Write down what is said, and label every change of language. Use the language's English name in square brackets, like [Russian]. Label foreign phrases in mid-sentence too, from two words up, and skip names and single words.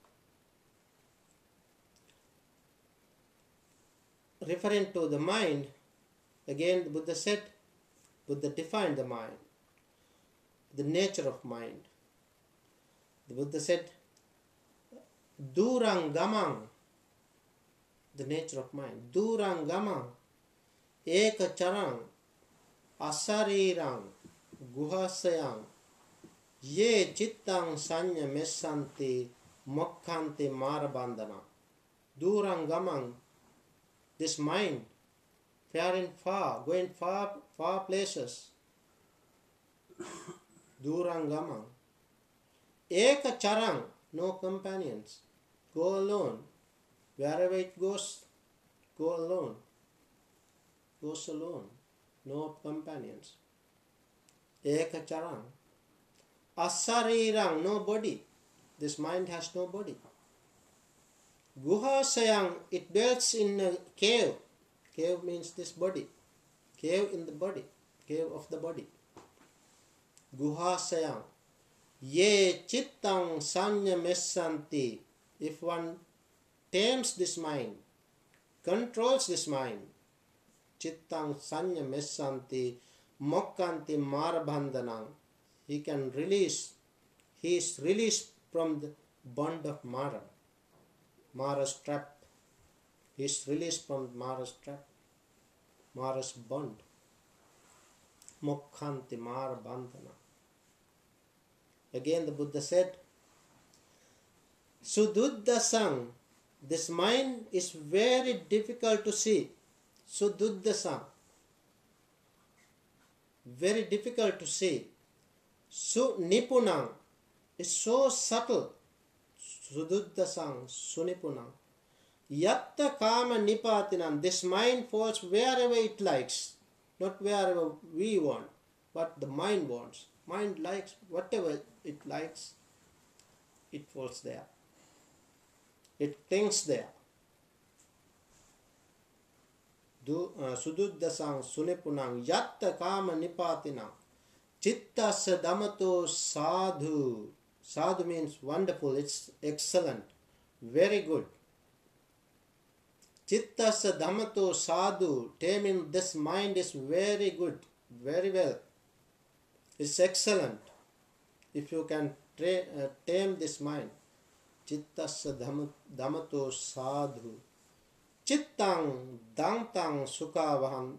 [English] Referring to the mind, again the Buddha defined the mind, the nature of mind. The Buddha said, [Pali] Durang gamang, [English] the nature of mind. [Pali] Durang gamang, eka charang, asarirang guhasayang ye chittang sanya messanti mokkanti marabandana. Durang gamang, [English] this mind, faring far, going far places. [Pali] Durang gamang. Eka charang, [English] no companions. Go alone. Wherever it goes, go alone. Goes alone. No companions. [Pali] Eka charang. Asarirang, [English] no body. This mind has no body. Guhasayang, it dwells in a cave. Cave means this body. Cave in the body. Cave of the body. [Pali] Guhasayang. Ye chittang sanya messanti. [English] If one tames this mind, controls this mind, [Pali] chittang sanya messanti mokkanti marabandhanam, [English] he can release, he is released from the bond of Mara, Mara's trap. He is released from Mara's trap, Mara's bond. [Pali] Mokkanti marabandhanam. [English] Again the Buddha said, Sududdhasang, this mind is very difficult to see. Sududdhasang, very difficult to see. Sunipunang is so subtle. [Pali] Sududdhasang, sunipunang. Yatta kama nipatinam, [English] this mind falls wherever it likes, not wherever we want, but the mind wants. Mind likes whatever it likes, it falls there. It clings there. [Pali] Sududdhasang sunipunang yatta kama nipatinam chittasya damato sadhu. [English] Sadhu means wonderful, it's excellent, very good. [Pali] Chittasya damato sadhu, [English] taming this mind is very good, very well. It's excellent. If you can tame this mind. [Pali] Chittasya damato sadhu. Chittang dangtang sukhavaham.